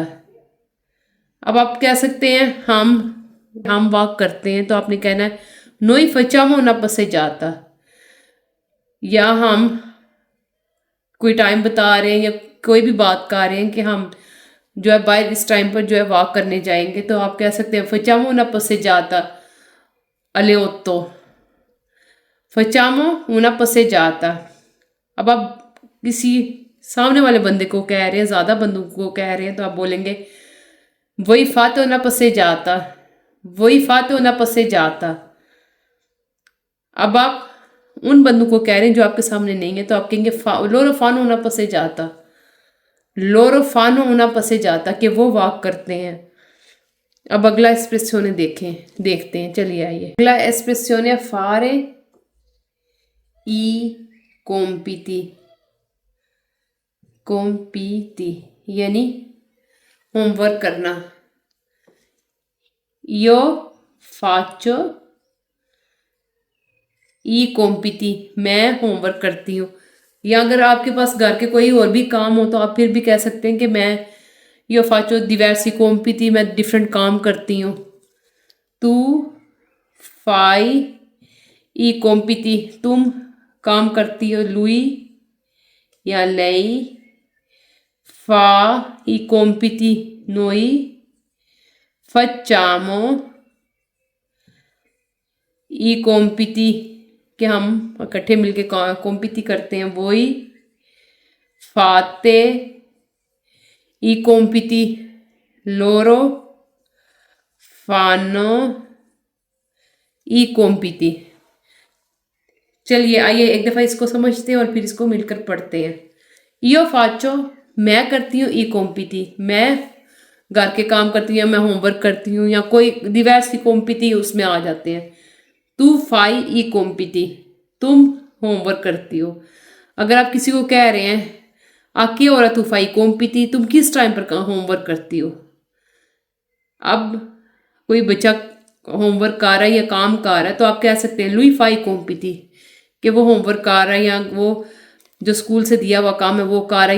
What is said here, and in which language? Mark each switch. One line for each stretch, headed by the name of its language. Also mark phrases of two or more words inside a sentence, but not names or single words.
Hindi: अब आप कह सकते हैं हम वॉक करते हैं तो आपने कहना है
Italian: noi facciamo una passeggiata,
Hindi: या हम कोई टाइम बता रहे हैं या कोई भी बात कर रहे हैं कि हम जो है बाहर इस टाइम पर जो है वॉक करने जाएंगे, तो आप कह सकते हैं
Italian: facciamo una passeggiata alle 8, facciamo una passeggiata।
Hindi: अब आप किसी सामने वाले बंदे को कह रहे हैं, ज़्यादा बंदों को कह रहे हैं, तो आप बोलेंगे
Italian: voi fate una passeggiata, voi fate una passeggiata।
Hindi: अब आप उन बंदों को कह रहे हैं जो आपके सामने नहीं है, तो आप कहेंगे
Italian: loro fanno una passeggiata, loro fanno una passeggiata,
Hindi: कि वो वॉक करते हैं। अब अगला एस्प्रेसियोने देखते हैं, चलिए आइए। अगला एस्प्रेसियोने
Italian: fare i compiti
Hindi: यानी होमवर्क करना।
Italian: io faccio i compiti,
Hindi: मैं होमवर्क करती हूँ। या अगर आपके पास घर के कोई और भी काम हो तो आप फिर भी कह सकते हैं कि मैं
Italian: io faccio diversi compiti,
Hindi: मैं डिफरेंट काम करती हूँ।
Italian: tu fai i compiti,
Hindi: तुम काम करती हो।
Italian: lui o lei fa i compiti, noi facciamo i compiti,
Hindi: कि हम इकट्ठे मिलके कॉम्पिटी करते हैं।
Italian: voi fate i compiti, loro fanno i compiti.
Hindi: चलिए आइए एक दफ़ा इसको समझते हैं और फिर इसको मिलकर पढ़ते हैं।
Italian: io faccio,
Hindi: मैं करती हूँ।
Italian: i compiti,
Hindi: मैं घर के काम करती हूँ या मैं होमवर्क करती हूँ, या कोई
Italian: diversi compiti
Hindi: उसमें आ जाते हैं।
Italian: tu fai i compiti,
Hindi: तुम होमवर्क करती हो। अगर आप किसी को कह रहे हैं आके और
Italian: tu fai compiti,
Hindi: तुम किस टाइम पर होमवर्क करती हो। अब कोई बच्चा होमवर्क कर रहा है या काम कर रहा है, तो आप कह सकते हैं
Italian: lui fai compiti,
Hindi: कि वो होमवर्क कर रहा है या वो जो स्कूल से दिया हुआ काम है वो कर रहा है।